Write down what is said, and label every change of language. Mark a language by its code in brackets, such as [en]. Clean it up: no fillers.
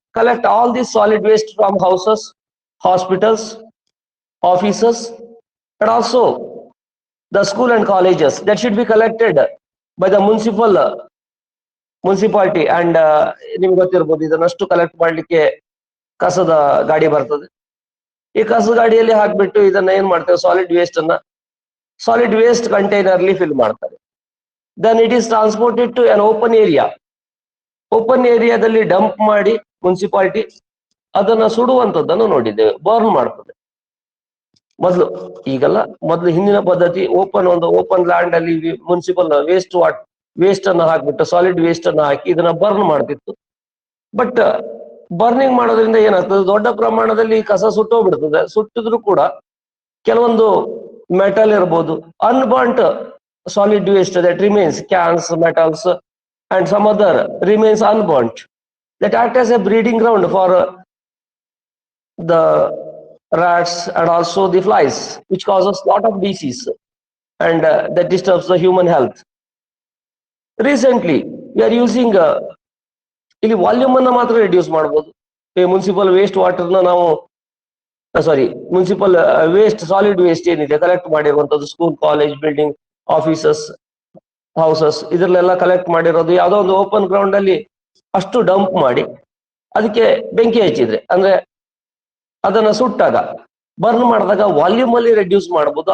[en] collect all this solid waste from houses, hospitals, offices, and also the school and colleges. That should be collected by the municipality. [kn] And ನಿಮ್ಗೆ ಗೊತ್ತಿರ್ಬೋದು, ಇದನ್ನಷ್ಟು collect ಮಾಡ್ಲಿಕ್ಕೆ ಕಸದ ಗಾಡಿ ಬರ್ತದೆ. ಈ ಕಸದ ಗಾಡಿಯಲ್ಲಿ ಹಾಕ್ಬಿಟ್ಟು ಇದನ್ನ ಏನ್ ಮಾಡ್ತೇವೆ? ಸಾಲಿಡ್ ವೇಸ್ಟ್ ಕಂಟೈನರ್ಲಿ ಫಿಲ್ ಮಾಡ್ತಾರೆ. [en] Then it is transported to an open area. [kn] Open ಏರಿಯಾದಲ್ಲಿ ಡಂಪ್ ಮಾಡಿ ಮುನ್ಸಿಪಾಲಿಟಿ ಅದನ್ನ ಸುಡುವಂತದ್ದನ್ನು ನೋಡಿದ್ದೇವೆ. ಬರ್ನ್ ಮಾಡ್ತದೆ. ಮೊದಲು ಹಿಂದಿನ ಪದ್ಧತಿ ಓಪನ್ ಲ್ಯಾಂಡ್ ಅಲ್ಲಿ ಮುನ್ಸಿಪಲ್ ವೇಸ್ಟ್ ಅನ್ನ ಹಾಕ್ಬಿಟ್ಟು ಸಾಲಿಡ್ ವೇಸ್ಟ್ ಅನ್ನ ಹಾಕಿ ಇದನ್ನ ಬರ್ನ್ ಮಾಡ್ತಿತ್ತು. ಬಟ್ ಬರ್ನಿಂಗ್ ಮಾಡೋದ್ರಿಂದ ಏನಾಗ್ತದೆ? ದೊಡ್ಡ ಪ್ರಮಾಣದಲ್ಲಿ ಕಸ ಸುಟ್ಟೋಗ್ಬಿಡ್ತದೆ. ಸುಟ್ಟಿದ್ರು ಕೂಡ ಕೆಲವೊಂದು ಮೆಟಲ್ ಇರ್ಬೋದು, [en] Unburnt solid waste that remains, cans, metals, and some other remains unburnt, that act as a breeding ground for the rats and also the flies, which causes lot of disease and that disturbs the human health. Recently we are using [kn] ಇಲ್ಲಿ volume ಅನ್ನ ಮಾತ್ರ reduce ಮಾಡಬಹುದು. Municipal waste water ನ ನಾವು municipal waste solid waste ಏನಿದೆ collect ಮಾಡಿರುವಂತದ್ದು, school, college, building, offices, houses, ಇದ್ರಲ್ಲೆಲ್ಲ collect ಮಾಡಿರೋದು ಯಾವುದೋ ಒಂದು ಓಪನ್ ಗ್ರೌಂಡ್ ಅಲ್ಲಿ ಅಷ್ಟು ಡಂಪ್ ಮಾಡಿ ಅದಕ್ಕೆ ಬೆಂಕಿ ಹಚ್ಚಿದ್ರೆ, ಅಂದ್ರೆ ಅದನ್ನ ಸುಟ್ಟಾಗ ಬರ್ನ್ ಮಾಡಿದಾಗ ವಾಲ್ಯೂಮ್ ಅಲ್ಲಿ ರೆಡ್ಯೂಸ್ ಮಾಡಬಹುದು.